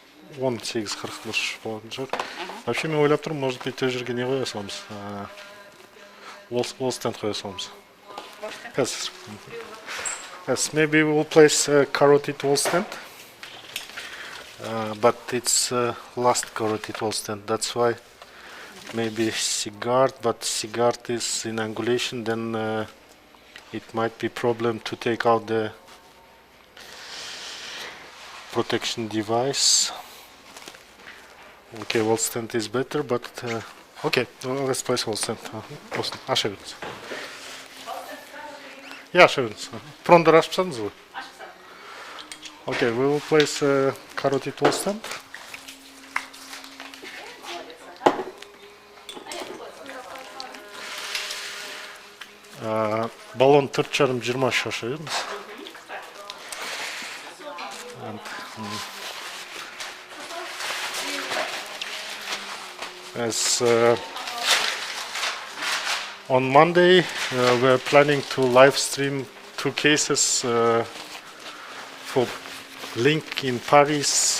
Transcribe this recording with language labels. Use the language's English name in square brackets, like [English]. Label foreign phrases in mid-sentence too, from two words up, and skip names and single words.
[Kazakh] 18-40 болатын шығар. Вообще мен ойлап тұрмын, [Russian] может быть, [Kazakh] той жерге не қоя саламыз? [English] Wall stand [Kazakh] қоя саламыз. [English] Yes, maybe we will place a carotid wall stand. But it's last carotid wall stand. That's why maybe cigar, but cigar is in angulation, then it might be problem to take out the protection device. Okay, wall stand is better, but okay, let's place wall stand. [Kazakh] Ашыңыз. Yeah, ашыңыз. Прондар ашып тастадыңыз ғой? [English] Okay, we will place a carotid wall stand. [Kazakh] Баллон 4,5-20 шашырмыз. [English] As on Monday, we are planning to live stream 2 cases for Link in Paris.